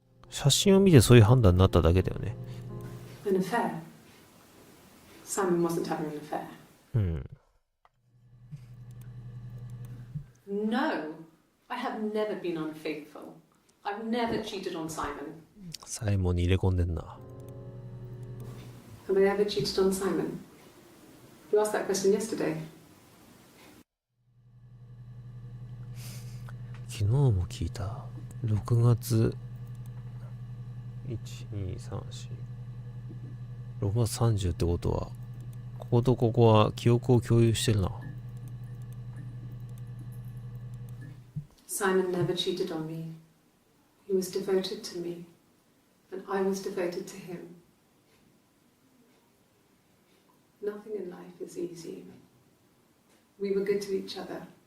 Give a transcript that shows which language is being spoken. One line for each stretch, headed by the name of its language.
Japanese: 写真を見てそういう判断になっただけだよね。
English: An affair. Simon wasn't having an affair.
Japanese: うん。
English: No, I have never been unfaithful. I've never cheated on Simon.
Japanese: サイモンに入れ込んでんな。
English: Have I ever cheated on Simon? You asked that question yesterday.
Japanese: 昨日も聞いた。 6月1、2、3、4、6月30ってことは、こことここは記憶を共有してるな。
English: Simon never cheated on me. He was devoted to me, and I was devoted to him. Nothing in life is easy. We were good to each other.